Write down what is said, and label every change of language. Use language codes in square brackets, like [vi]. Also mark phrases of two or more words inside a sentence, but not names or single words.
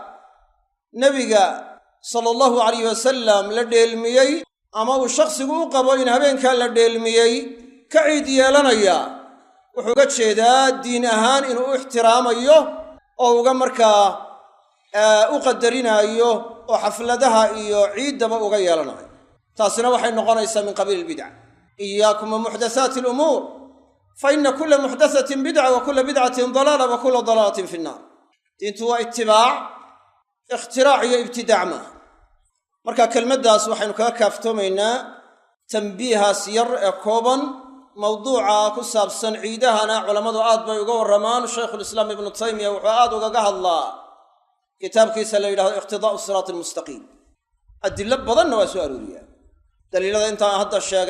[so] nabiga [ar] صلى الله عليه وسلم [so] la dheelmiyey ama uu shakhsigu u qabo in habeenka la dheelmiyey ka ciid yeelanaya wuxuu ga jeedaa diin ahaan inuu u ixtiraamayo oo uga markaa u qadarinayo oo xafladaha iyo ciidaba uga yeelanayo taasina waxay noqonaysaa [ar] من قبيل البدعة إياكم ومحدثات الأمور فإن كل محدثة بدعة وكل بدعة ضلالة وكل ضلالة في النار [so] diintu waa itibaac ikhtirac iyo ibtidaac ma marka kelmaddaas waxaynu kaga kaaftoomaynaa tanbiihaas yar ee kooban mawduuca ku saabsan ciidahana culamadu aad bay uga warramaan shaykhul islaam ibnu taymiya wuxuu aad ugaga hadlaa kitaabkiisa la yidhahdo iqtidaa'u siraat almustaqiim adillo badanna waa soo arooriyaa daliilada intaan hadda sheegay